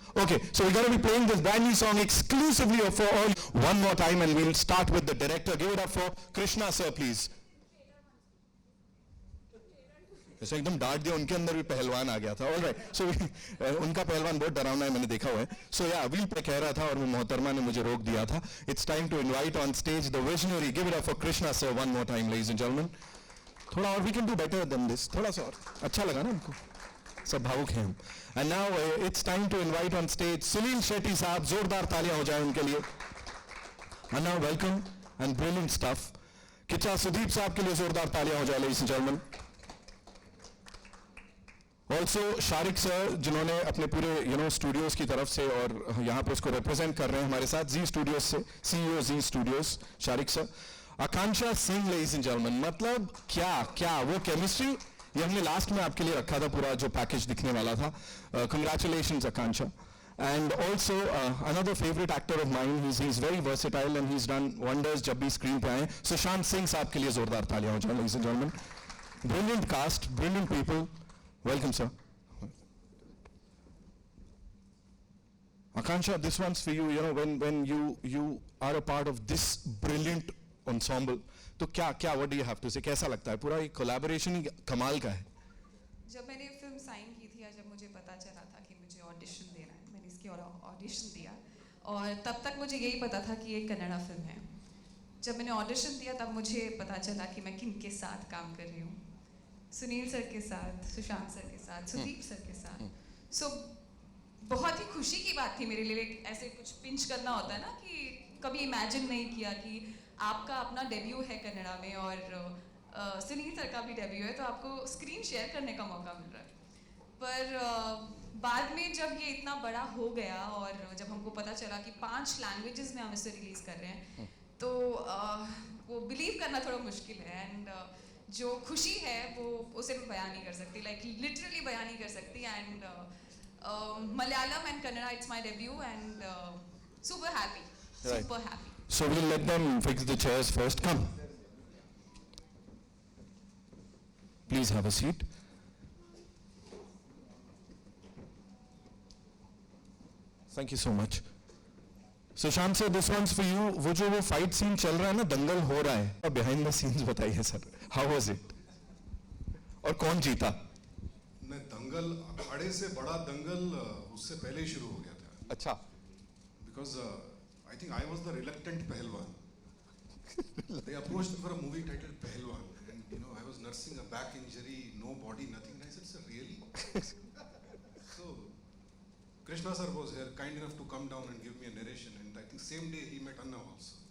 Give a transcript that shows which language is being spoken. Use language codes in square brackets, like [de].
[en] Okay, so we're going to be playing this brand new song exclusively for all one more time, and we'll start with the director. Give it up for Krishna sir, please. [hi] ऐसे एकदम डांट दिया, उनके अंदर भी पहलवान आ गया था. All right, so उनका पहलवान बहुत डरावना है, मैंने देखा हुआ है. So yeah, व्हील पे कह रहा था और वो मोहतरमा ने मुझे रोक दिया था. [en] It's time to invite on stage the visionary. Give it up for Krishna sir one more time, ladies and gentlemen. [hi] थोड़ा और [en] we can do better than this. [hi] थोड़ा सा और अच्छा लगा ना हमको. सब भावुक हैं हम. [en] And now it's time to invite on stage Suniel Shetty sahab. [hi] जोरदार तालियां हो जाएं उनके लिए. [en] And now welcome and brilliant stuff. [hi] Kichcha Sudeepa साहब के लिए जोरदार तालियां हो जाएं, [en] ladies and gentlemen. [hi] Also Shariq sir जिन्होंने अपने पूरे स्टूडियोज की तरफ से और यहाँ पे उसको रिप्रेजेंट कर रहे हैं हमारे साथ जी स्टूडियोज से, CEO ji studios Shariq sir. Akanksha Singh, ladies and gentleman, मतलब क्या वो केमिस्ट्री, ये हमने लास्ट में आपके लिए रखा था पूरा जो पैकेज दिखने वाला था. [en] Congratulations Akanksha. And also another favorite actor of mine, he's very versatile and he's done wonders [hi] जब भी स्क्रीन पे आए. सुशांत सिंह साहब के लिए जोरदार तालियां हो जाएं, [en] ladies and gentlemen. Brilliant cast, brilliant people. Welcome, sir. Akansha, this one's for you. You know, when you are a part of this brilliant ensemble, [hi] तो क्या [en] what do you have to say? [hi] कैसा लगता है? पूरा एक collaboration ही कमाल का है. जब मैंने फिल्म साइन की थी, जब मुझे पता चला था कि मुझे ऑडिशन देना है, मैंने इसकी ऑडिशन दिया और तब तक मुझे यही पता था कि ये कन्नड़ा फिल्म है. जब मैंने ऑडिशन दिया तब मुझे पता चला कि मैं किन के साथ काम कर रही हूँ. सुनील सर के साथ, सुशांत सर के साथ, सुदीप सर के साथ. सो बहुत ही खुशी की बात थी मेरे लिए. ऐसे कुछ पिंच करना होता है ना कि कभी इमेजिन नहीं किया कि आपका अपना डेब्यू है कन्नड़ा में और सुनील सर का भी डेब्यू है, तो आपको स्क्रीन शेयर करने का मौका मिल रहा है. पर बाद में जब ये इतना बड़ा हो गया और जब हमको पता चला कि 5 लैंग्वेजेस में हम इसे रिलीज़ कर रहे हैं, तो वो बिलीव करना थोड़ा मुश्किल है. एंड जो खुशी है वो उसे मैं बयान नहीं कर सकती, लाइक लिटरली बयान नहीं कर सकती. And [en] Malayalam and Kannada, it's my debut, and super happy. Right. Super happy. So we'll let them fix the chairs first. Come. Please have a seat. Thank you so much. Sushant sir, this one's for you. [hi] वो जो वो fight scene चल रहा है ना, दंगल हो रहा है, अब [en] behind the scenes [hi] बताइए सर, [en] how was it? [hi] और कौन जीता? मैं दंगल, अखाड़े से बड़ा दंगल उससे पहले ही शुरू हो गया था. अच्छा. [en] Because I think I was the reluctant Pehlwaan. They approached me for a movie titled Pehlwaan, and I was nursing a back injury, no body, nothing. And I said, sir, really? So Krishna sir was here, kind enough to come down and give me a narration, and I think same day he met Anna also.